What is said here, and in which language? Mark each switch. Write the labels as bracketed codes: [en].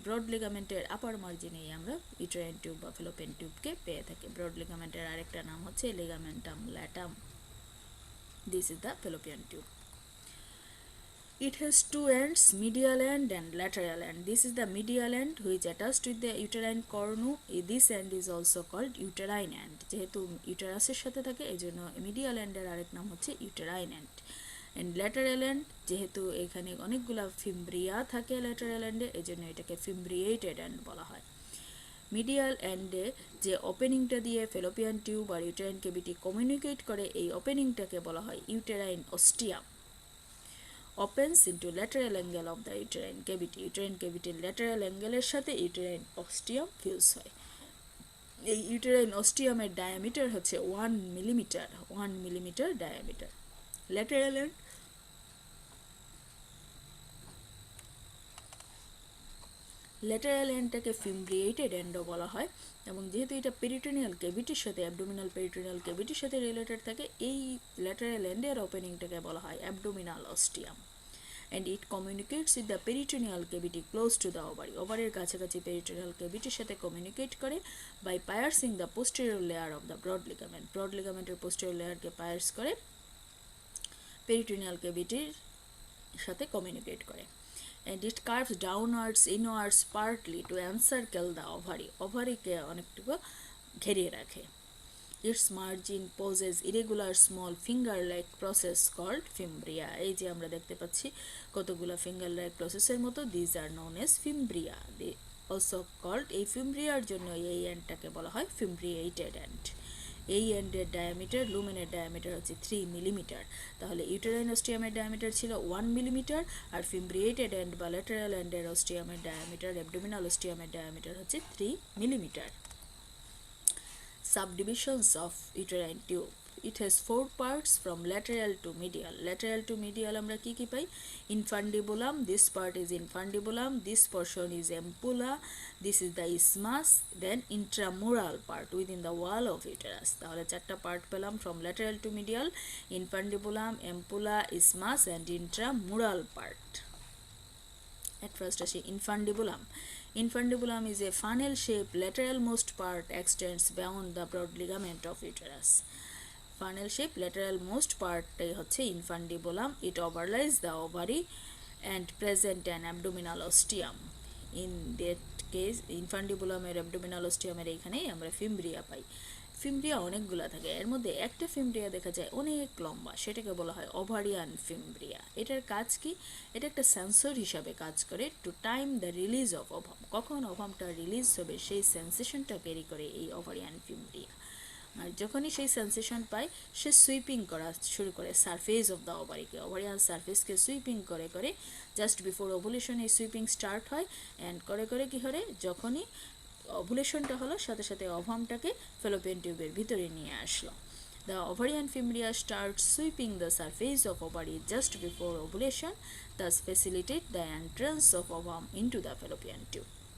[bn] broad ligament এর upper margin এই আমরা uterine tube বা fallopian tube কে পেয়ে থাকি. broad ligament এর আরেকটা নাম হচ্ছে ligamentum latum. [en] This is the fallopian tube. It has two ends, medial end and lateral end. This is the medial end which attached with the uterine cornu. This end is also called uterine end. [bn] যেহেতু ইউটেরাসের সাথে থাকে এজন্য medial এন্ডের আরেক নাম হচ্ছে uterine and. And lateral and, যেহেতু এখানে অনেকগুলো ফিমব্রিয়া থাকে ল্যাটারাল এন্ডে, এজন্য এটাকে ফিমব্রিয়েটেড এন্ড বলা হয়. মিডিয়াল এন্ডে যে ওপেনিংটা দিয়ে ফেলোপিয়ান টিউব আর ইউটেরাইন ক্যাভিটি কমিউনিকেট করে, এই ওপেনিংটাকে বলা হয় uterine অস্টিয়াম. [en] opens into lateral angle of the [bn] uterine cavity. uterine cavity lateral angle-এর সাথে uterine ostium fuse হয়. এই uterine ostium-এর ডায়ামিটার হচ্ছে 1 millimetre diameter. lateral end lateral এন্ডটাকে ফিমব্রিয়েটেড এন্ডও বলা হয়, এবং যেহেতু এটা পেরিটোনিয়াল ক্যাভিটির সাথে অ্যাবডোমিনাল পেরিটোনিয়াল ক্যাভিটির সাথে রিলেটেড থাকে, এই ল্যাটারাল এন্ডের ওপেনিংটাকে বলা হয় abdominal অস্টিয়াম. [en] And it communicates with the peritoneal cavity close to the ovary. [bn] ওভারির কাছাকাছি পেরিটোনিয়াল ক্যাভিটির সাথে কমিউনিকেট করে [en] By piercing the posterior layer of the broad ligament. [bn] Broad লিগামেন্টের posterior লেয়ারকে Peirce করে পেরিটোনিয়াল ক্যাভিটির সাথে কমিউনিকেট করে. [en] and it curves downwards inwards partly to encircle the ovary. [bn] ওভারিকে অনেকটুকু ঘিরিয়ে রাখে. [en] Its margin possess irregular small finger-like process called fimbria. [bn] এই যে আমরা দেখতে পাচ্ছি কতগুলো finger-like processের মতো, [en] these are known as fimbria. They also called, [bn] এই ফিম্ব্রিয়ার জন্য এই এন্ডটাকে বলা হয় ফিম্ব্রিয়েটেড এন্ড। এই এন্ডের ডায়ামিটার, লুমেনের ডায়ামিটার হচ্ছে 3 মিলিমিটার। তাহলে ইউটেরাইন অস্টিয়ামের ডায়ামিটার ছিল 1 মিলিমিটার, আর ফিম্ব্রিয়েটেড এন্ড বা ল্যাটারাল এন্ডের অস্টিয়ামের ডায়ামিটার, অ্যাবডোমিনাল অস্টিয়ামের ডায়ামিটার হচ্ছে 3 millimetre. [en] Subdivisions of uterine tube. It has 4 parts from lateral to medial. [bn] Lateral to medial আমরা কি কি পাই? [en] Infundibulum, this part is infundibulum, this portion is ampulla, this is the isthmus, then intramural part within the wall of uterus. [bn] তাহলে চারটা part পেলাম [en] from lateral to medial, [bn] infundibulum, ampulla, isthmus and intramural part. [en] At first আসি infundibulum. Infundibulum is a funnel-shaped lateral-most part extends beyond the broad ligament of uterus. [bn] Funnel-shaped lateral-most part হচ্ছে infundibulum. [en] It overlies the ovary and present an abdominal ostium. [bn] In that case, infundibulum এর abdominal ostium এর এইখানেই আমরা ফিম্ব্রিয়া পাই। ফিম্ব্রিয়া অনেকগুলো থাকে, এর মধ্যে একটা ফিম্ব্রিয়া দেখা যায় অনেক লম্বা, সেটাকে বলা হয় ওভারিয়ান ফিম্ব্রিয়া। এটার কাজ কি? এটা একটা সেন্সর হিসাবে কাজ করে [en] To time the release of ovum. [bn] কখন ওভামটা রিলিজ হবে সেই সেন্সেশনটা ক্যারি করে এই ওভারিয়ান ফিম্ব্রিয়া। আর যখনই সেই সেন্সেশন পায়, সে সুইপিং করা শুরু করে surface of the ওভারিকে, ovarian সারফেসকে sweeping করে করে জাস্ট বিফোর ওভুলেশন এই সুইপিং স্টার্ট হয়। অ্যান্ড করে করে কী করে, যখনই ওভুলেশনটা হলো সাথে সাথে ওভামটাকে ফ্যালোপিয়ান টিউবের ভিতরে নিয়ে আসলো। [en] The ovarian fimbria starts sweeping the surface of ovary just before ovulation, thus facilitate the entrance of ovum into the fallopian tube.